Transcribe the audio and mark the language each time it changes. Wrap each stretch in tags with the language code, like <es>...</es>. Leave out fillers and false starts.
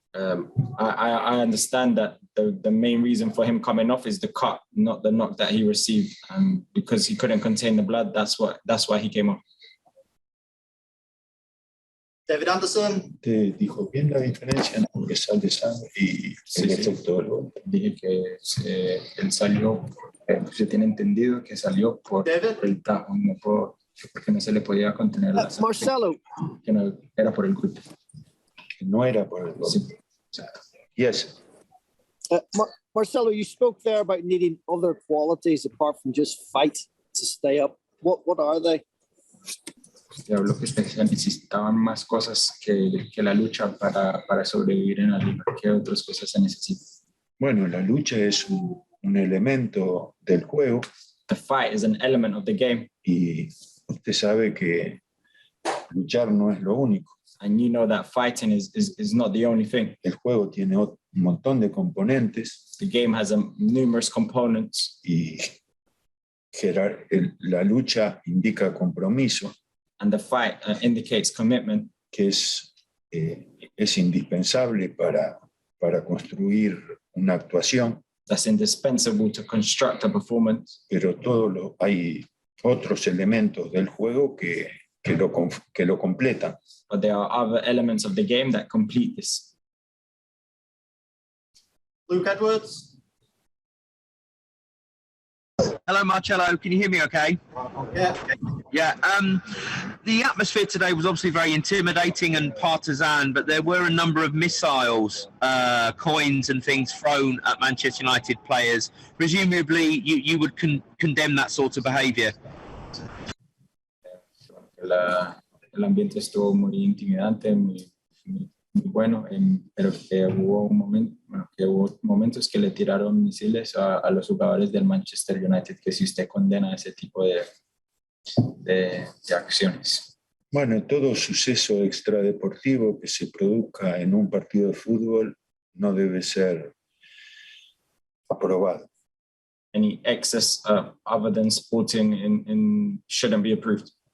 <en>I understand that the main reason for him coming off is the cut, not the knock that he received. Because he couldn't contain the blood, that's why he came off. David Anderson.</en> <es>¿Te dijo bien la diferencia entre que sale sangre y el efecto del golpe? Dije que él salió, se tiene entendido que salió por el tajo, no porque no se le podía contener la sangre. Marcelo. Que no era por el golpe. Que no era por el golpe. Sí.</es> <en>Yes. Marcelo, you spoke there about needing other qualities apart from just fight to stay up. What are they?</en> <es>Usted habló que usted necesitaban más cosas que la lucha para sobrevivir en la liga. ¿Qué otras cosas se necesitan? Bueno, la lucha es un elemento del juego.</es> <en>The fight is an element of the game.</en> <es>Y usted sabe que luchar no es lo único.</es> <en>And you know that fighting is not the only thing.</en> <es>El juego tiene un montón de componentes.</es> <en>The game has numerous components.</en> <es>Y la lucha indica compromiso.</es> <en>And the fight indicates commitment.</en> <es>Que es indispensable para construir una actuación.</es> <en>That's indispensable to construct a performance.</en> <es>Pero hay otros elementos del juego que lo completan.</es> <en>But there are other elements of the game that complete this. Luke Edwards. Hello, Marcelo. Can you hear me okay? Yeah. Yeah. The atmosphere today was obviously very intimidating and partisan, but there were a number of missiles, coins and things thrown at Manchester United players. Presumably, you would condemn that sort of behaviour.</en> <es>El ambiente estuvo muy intimidante, muy bueno, pero que hubo momentos que le tiraron misiles a los jugadores del Manchester United, que si usted condena ese tipo de acciones. Bueno, todo suceso extradeportivo que se produzca en un partido de fútbol no debe ser aprobado.</es> <en>Any excess other than sporting shouldn't be approved.</en>